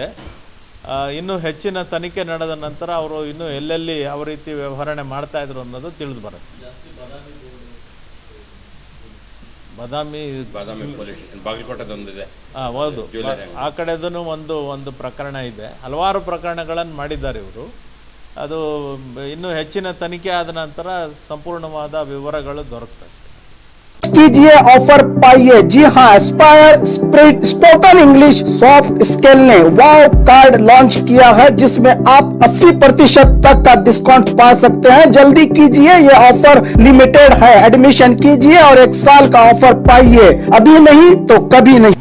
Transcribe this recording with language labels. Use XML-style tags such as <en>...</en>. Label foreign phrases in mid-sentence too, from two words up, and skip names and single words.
<kn>ಇನ್ನೂ ಹೆಚ್ಚಿನ ತನಿಖೆ ನಡೆದ ನಂತರ ಅವರು ಇನ್ನೂ ಎಲ್ಲೆಲ್ಲಿ ಯಾವ ರೀತಿ ವ್ಯವಹರಣೆ ಮಾಡ್ತಾಯಿದ್ರು ಅನ್ನೋದು ತಿಳಿದು ಬರುತ್ತೆ. ಬಾದಾಮಿ</kn> <en>police station</en> <kn>ಬಾಗಲಕೋಟದೊಂದಿದೆ. ಹೌದು, ಆ ಕಡೆದೂ ಒಂದು ಪ್ರಕರಣ ಇದೆ. ಹಲವಾರು ಪ್ರಕರಣಗಳನ್ನು ಮಾಡಿದ್ದಾರೆ ಇವರು. ಅದು ಇನ್ನೂ ಹೆಚ್ಚಿನ ತನಿಖೆ ಆದ ನಂತರ ಸಂಪೂರ್ಣವಾದ ವಿವರಗಳು ದೊರಕ್ತವೆ.</kn> <hi>कीजिए ऑफर पाइए। जी हाँ, एस्पायर स्प्रिट स्पोकन इंग्लिश सॉफ्ट स्किल ने वाव कार्ड लॉन्च किया है, जिसमें आप 80% तक का डिस्काउंट पा सकते हैं। जल्दी कीजिए, ये ऑफर लिमिटेड है। एडमिशन कीजिए और 1 साल का ऑफर पाइए, अभी नहीं तो कभी नहीं।</hi>